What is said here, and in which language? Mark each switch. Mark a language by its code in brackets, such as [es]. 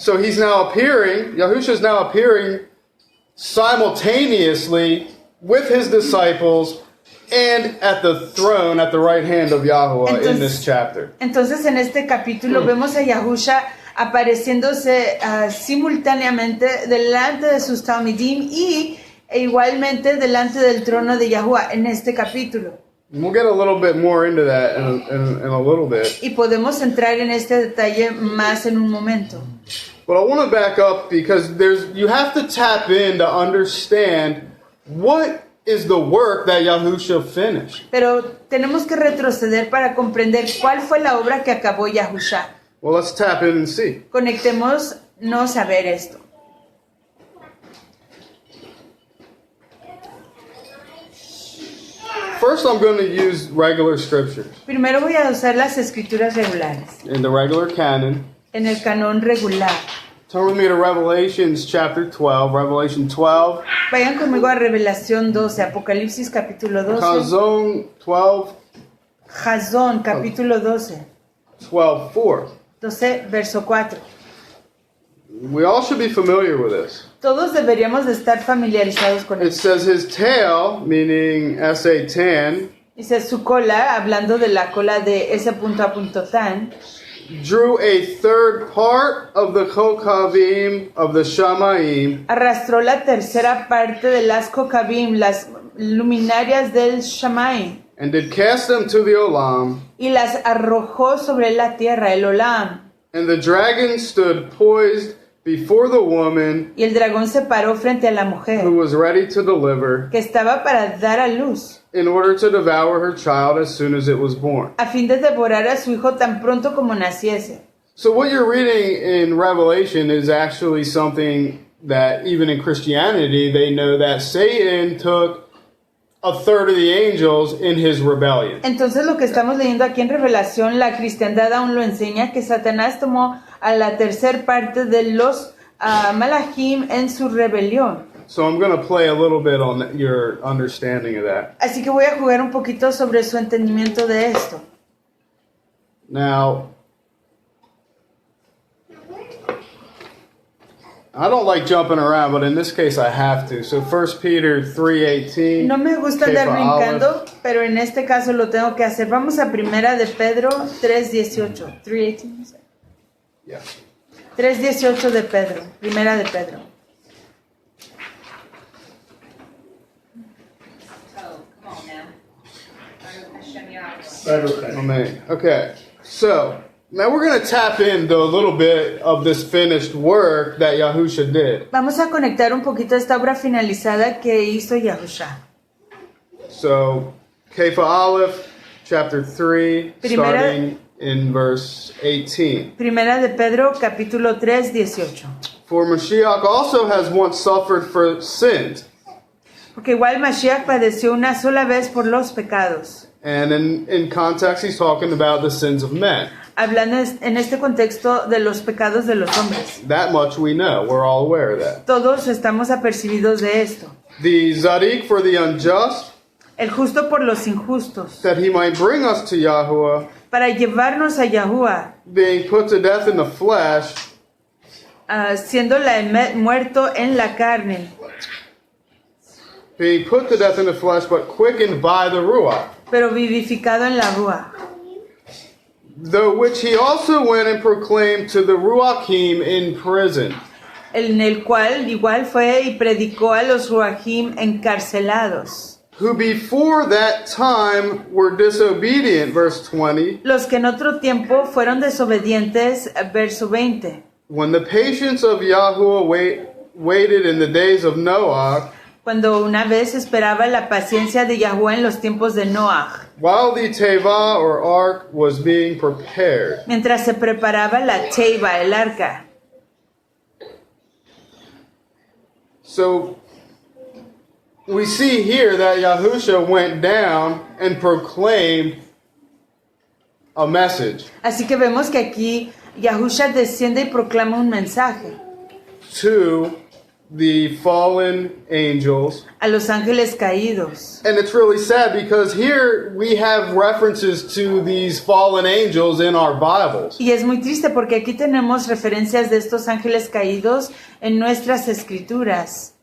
[en] So he's now appearing, Yahusha is now appearing simultaneously with his disciples and at the throne at the right hand of Yahuwah in this chapter. [es] Entonces en este capítulo vemos a Yahusha apareciéndose simultáneamente delante de sus talmidim e igualmente delante del trono de Yahuwah en este capítulo. [en] And we'll get a little bit more into that in a little bit. [es] Y podemos entrar en este detalle más en un momento. [en] But I want to back up because you have to tap in to understand what is the work that Yahusha finished. [es] Pero tenemos que retroceder para comprender cuál fue la obra que acabó Yahusha. [en] Well, let's tap in and see. [es] Conectémonos a ver esto. [en] First, I'm going to use regular scriptures [es] Primero voy a usar las escrituras regulares, [en] in the regular canon. [es] en el canón regular. [en] Turn with me to Revelations chapter 12. Revelation 12. [es] Vayan conmigo a Revelación 12, Apocalipsis capítulo 12, [en] Chazon 12. [es] Jazón capítulo 12, [en] 12:4. [es] 12 verso 4. [en] We all should be familiar with this. [es] Todos deberíamos de estar familiarizados con [en] It [es] esto. [en] says his tail, meaning s.a.tan, [es] Dice su cola, hablando de la cola de s.a.tan, [en] drew a third part of the kokavim of the Shamaim [es] arrastró la tercera parte de las kokabim, las luminarias del Shammai, [en] and did cast them to the Olam. [es] y las arrojó sobre la tierra, el Olam. [en] And the dragon stood poised before the woman [es] Y el dragón se paró frente a la [en] who [es] mujer, [en] was ready to deliver, [es] que estaba para dar a luz, [en] in order to devour her child as soon as it was born. [es] a fin de devorar a su hijo tan pronto como naciese. [en] So what you're reading in Revelation is actually something that even in Christianity they know that Satan took a third of the angels in his rebellion. [es] Entonces lo que estamos leyendo aquí en Revelación, la cristiandad aún lo enseña, que Satanás tomó a la tercer parte de los malachim en su rebelión. [en] So I'm going to play a little bit on your understanding of that. [es] Así que voy a jugar un poquito sobre su entendimiento de esto. [en] Now, I don't like jumping around, but in this case I have to. So 1 Peter 3:18. [es] No me gusta andar brincando, pero en este caso lo tengo que hacer. Vamos a Primera de Pedro 3:18. 3:18. [en] Yeah. [es] 3:18 de Pedro. Primera de Pedro. [en] Oh, come on now. Amen. Okay, so now we're going to tap into a little bit of this finished work that Yahusha did. [es] Vamos a conectar un poquito esta obra finalizada que hizo Yahusha. [en] So, Kepha Aleph, chapter 3, starting in verse 18. [es] Primera de Pedro, capítulo 3:18. [en] For Mashiach also has once suffered for sins. [es] Porque igual Mashiach padeció una sola vez por los pecados. [en] And in context, he's talking about the sins of men. [es] Hablando en este contexto de los pecados de los hombres. [en] That much we know. We're all aware of that. [es] Todos estamos apercibidos de esto. [en] The Zadik for the unjust, [es] El justo por los injustos. [en] that he might bring us to Yahuwah, [es] Para llevarnos a Yahuwah, [en] being put to death in the flesh, [es] siendo muerto en la carne, [en] being put to death in the flesh, but quickened by the Ruach, [es] pero vivificado en la Ruach. [en] the which he also went and proclaimed to the Ruachim in prison. [es] En el cual igual fue y predicó a los Ruachim encarcelados. [en] Who before that time were disobedient, verse 20, [es] Los que en otro tiempo fueron desobedientes, verso 20. [en] when the patience of Yahuwah waited in the days of Noah, [es] Cuando una vez esperaba la paciencia de Yahuwah en los tiempos de Noah, [en] while the Teva or ark was being prepared. [es] mientras se preparaba la Teiba, el arca. [en] So we see here that Yahusha went down and proclaimed a message [es] Así que vemos que aquí Yahusha desciende y proclama un mensaje [en] to the fallen angels. [es] a los ángeles caídos. [en] And it's really sad because here we have references to these fallen angels in our Bibles. [es] Y es muy triste porque aquí tenemos referencias de estos ángeles caídos en nuestras escrituras.